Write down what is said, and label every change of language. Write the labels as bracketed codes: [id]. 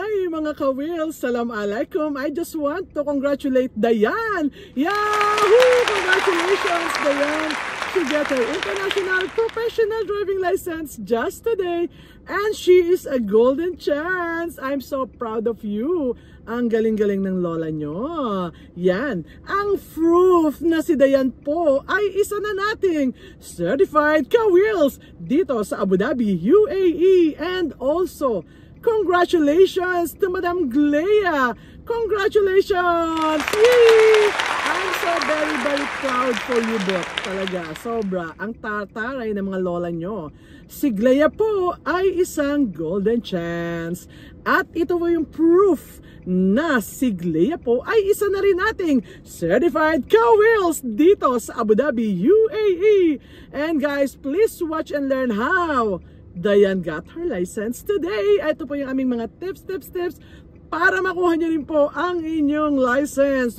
[tl] mga ka-wheels, [ar] salam alaikum. [en] I just want to congratulate Dayan. Yahoo! Congratulations, Dayan. She got her international professional driving license just today. And she is a golden chance. I'm so proud of you. [tl] Ang galing-galing ng lola nyo. Yan. Ang proof na si Dayan po ay isa na nating certified ka-wheels dito sa Abu Dhabi, UAE. [en] And also, congratulations to Madam Glea. Congratulations! Yay! I'm so very, very proud for you both. [tl] Talaga, sobra. Ang tataray ng mga lola nyo. Si Glea po ay isang golden chance. At ito po yung proof na si Glea po ay isa na rin nating certified ka-wheels dito sa Abu Dhabi, UAE. [en] And guys, please watch and learn how Dayan got her license today. [tl] Ito po yung aming mga tips para makuha niyo rin po ang inyong license.